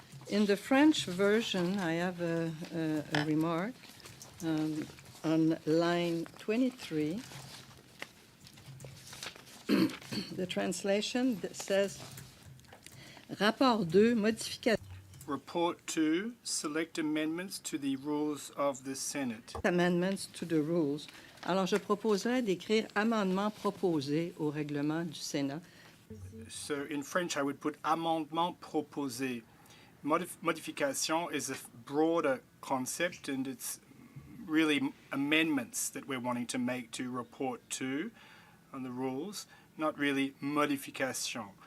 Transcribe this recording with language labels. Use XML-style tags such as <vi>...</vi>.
<en>In the French version, I have a remark on line 23. The translation that says,</en> <fr>Rapport 2, modification</fr> <en>Report 2, select amendments to the rules of the Senate. amendments to the rules.</en> <fr>Alors, je proposerais d'écrire amendement proposé au règlement du Sénat.</fr> <en>So in French, I would put</en> <fr>amendement proposé.</fr> <en>Modification is a broader concept, and it's really amendments that we're wanting to make to report 2 on the rules, not really modification.</en>